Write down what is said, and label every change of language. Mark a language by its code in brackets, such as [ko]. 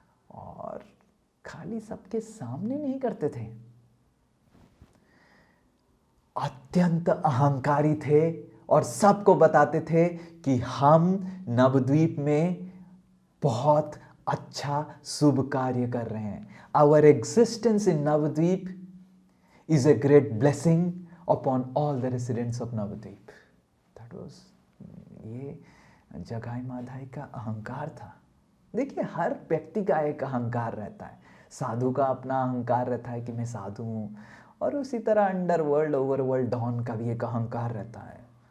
[hi] और खाली सबके सामने नहीं करते थे, अत्यंत अहंकारी थे और सबको बताते थे कि हम नवद्वीप में बहुत अच्छा शुभ कार्य कर रहे हैं। [en] Our existence in Navadvip is a great blessing upon all the residents of Navadvip. That was, [hi] ये जगाई माधाई का अहंकार था। देखिए, हर व्यक्ति का एक अहंकार रहता है। साधु का अपना अहंकार रहता है कि मैं साधु हूँ, और उसी तरह अंडरवर्ल्ड ओवरवर्ल्ड डॉन का भी एक अहंकार रहता है।